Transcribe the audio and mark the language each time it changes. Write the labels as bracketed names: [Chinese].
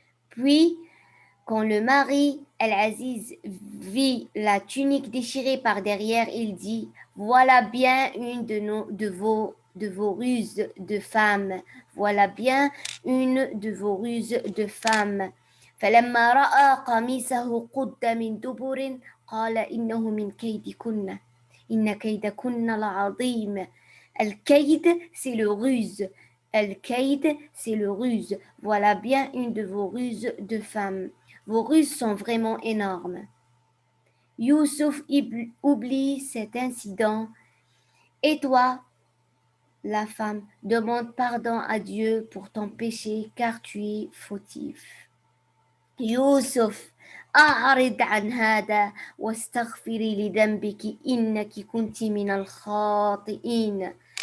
[French] Puis, quand le mari, El-Aziz, vit la tunique déchirée par derrière, il dit, voilà bien une de vos ruses de femmes. Voilà bien une de vos ruses de femmes. [Arabic] فلما رأى قميصه قد من دبر قال إنه من كيدكن إن كيدكن لعظيم. [French] الكيد, c'est le ruse. Al-Kaïd, c'est le ruse. Voilà bien une de vos ruses de femmes. Vos ruses sont vraiment énormes. Youssouf oublie cet incident. Et toi, la femme, demande pardon à Dieu pour ton péché car tu es fautif. [Arabic] Youssouf, أعرض عن هذا واستغفري لذنبك إنك كنت من الخاطئين.